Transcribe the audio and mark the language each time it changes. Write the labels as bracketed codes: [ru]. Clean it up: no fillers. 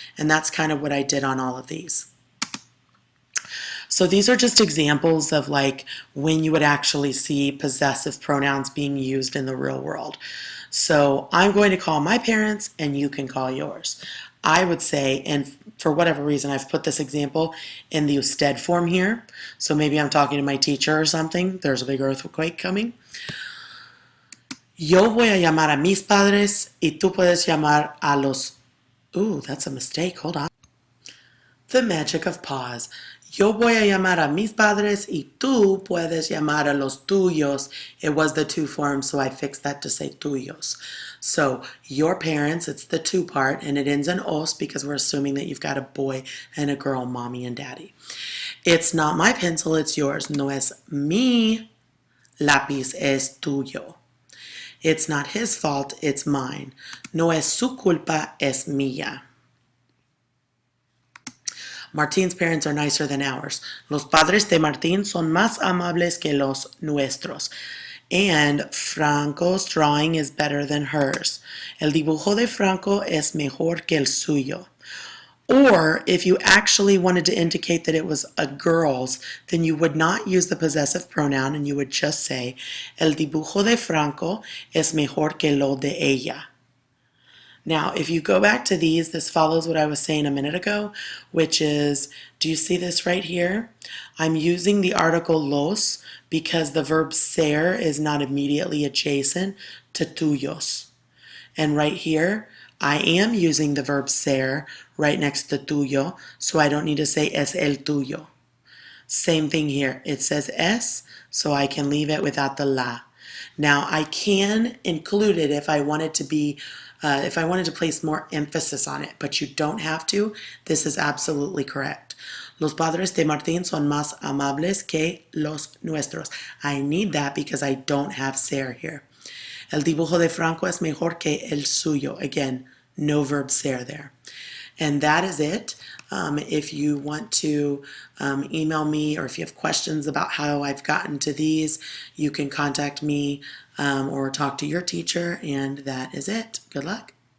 [en] And that's kind of what I did on all of these. So these are just examples of like when you would actually see possessive pronouns being used in the real world. So I'm going to call my parents and you can call yours. I would say, and for whatever reason, I've put this example in the usted form here. So maybe I'm talking to my teacher or something. There's a big earthquake coming. [es] Yo voy a llamar a mis padres y tú puedes llamar a los... [en] Ooh, that's a mistake. Hold on. The magic of pause. [es] Yo voy a llamar a mis padres y tú puedes llamar a los tuyos. [en] It was the two form, so I fixed that to say tuyos. So your parents, it's the two part, and it ends in os because we're assuming that you've got a boy and a girl, mommy and daddy. It's not my pencil, it's yours. [es] No es mi lápiz, es tuyo. [en] It's not his fault, it's mine. [es] No es su culpa, es mía. [en] Martin's parents are nicer than ours. [es] Los padres de Martín son más amables que los nuestros. [en] And Franco's drawing is better than hers. [es] El dibujo de Franco es mejor que el suyo. [en] Or if you actually wanted to indicate that it was a girl's, then you would not use the possessive pronoun and you would just say, [es] el dibujo de Franco es mejor que lo de ella. [en] Now, if you go back to these, this follows what I was saying a minute ago, which is, do you see this right here? I'm using the article los because the verb ser is not immediately adjacent to tuyos. And right here, I am using the verb ser right next to tuyo, so I don't need to say [es] es el tuyo. [en] Same thing here. It says es, so I can leave it without the la. Now, I can include it if I wanted to be if I wanted to place more emphasis on it, but you don't have to. This is absolutely correct. [es] Los padres de Martín son más amables que los nuestros. [en] I need that because I don't have ser here. [es] El dibujo de Franco es mejor que el suyo. [en] Again, no verb ser there. And that is it. If you want to email me or if you have questions about how I've gotten to these, you can contact me or talk to your teacher, and that is it. Good luck.